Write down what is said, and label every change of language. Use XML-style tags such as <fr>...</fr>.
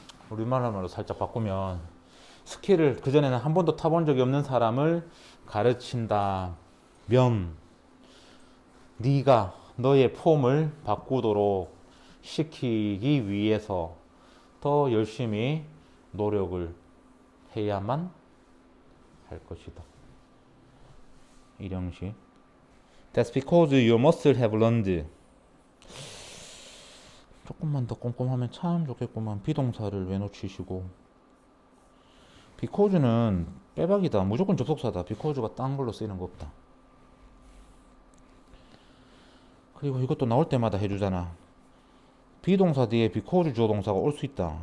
<ko>우리나라 말로 살짝 바꾸면 스키를 그전에는 한 번도 타본 적이 없는 사람을 가르친다면 네가 너의 폼을 바꾸도록 시키기 위해서 더 열심히 노력을 해야만 할 것이다. 일형식.</ko> <en>That's because you must have learned.</en> <ko>조금만 더 꼼꼼하면 참 좋겠구만. 비동사를 왜 놓치시고. because는 빼박이다. 무조건 접속사다. because가 딴 걸로 쓰이는 거 없다. 그리고 이것도 나올 때마다 해주잖아. 비동사 뒤에 because 주어 동사가 올 수 있다.</ko>